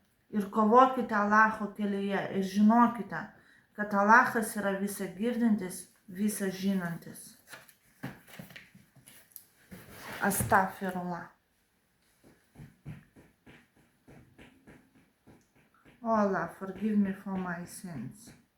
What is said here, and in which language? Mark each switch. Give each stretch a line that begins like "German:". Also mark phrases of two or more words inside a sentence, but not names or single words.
Lithuanian: ir kovokite Allaho kelyje ir žinokite, kad Allahas yra visa girdintis, visa žinantis.
Arabic: أستغفر الله.
English: Oh Allah, forgive me for my sins.